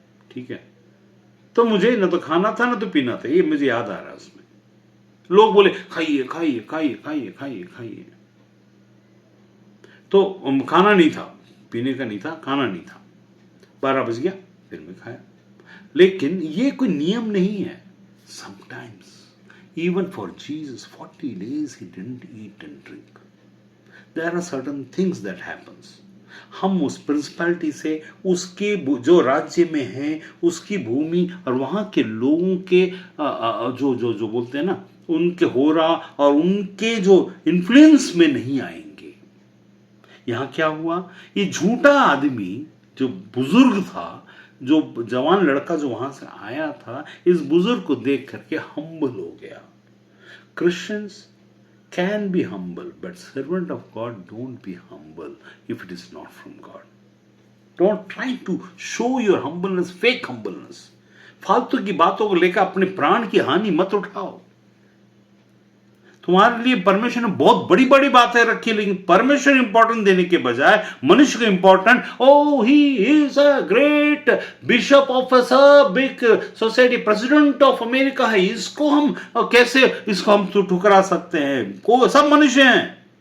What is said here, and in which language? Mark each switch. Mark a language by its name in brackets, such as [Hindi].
[Hindi] ठीक है, तो मुझे ना तो खाना था ना तो पीना था, ये मुझे याद आ रहा है। उसमें लोग बोले खाइए खाइए खाइए खाइए खाइए खाइए, तो खाना नहीं था, पीने का नहीं था, खाना नहीं था। 12 बज गया, फिर मैं खाया। लेकिन ये कोई नियम नहीं है। [English] Sometimes even for Jesus 40 days he didn't eat and drink. There are certain things that happens. [Hindi] हम उस प्रिंसिपैलिटी से, उसके जो राज्य में है, उसकी भूमि और वहां के लोगों के जो जो जो बोलते हैं ना, उनके होरा और उनके जो इन्फ्लुएंस में नहीं आएंगे। यहां क्या हुआ, ये झूठा आदमी जो बुजुर्ग था, जो जवान लड़का जो वहां से आया था, इस बुजुर्ग को देख करके हम्बल हो गया। [English] Christians can be humble, but servant of God don't be humble if it is not from God. Don't try to show your humbleness, fake humbleness. [Hindi] फालतू की बातों को लेकर अपने प्राण की हानि मत उठाओ। तुम्हारे लिए परमेश्वर ने बहुत बड़ी बड़ी बातें रखी, लेकिन परमेश्वर इंपॉर्टेंट देने के बजाय मनुष्य को important, [English] oh he is a great bishop of a big society, president of America [Hindi] है, इसको हम कैसे, इसको हम तो ठुकरा सकते हैं, को सब मनुष्य हैं।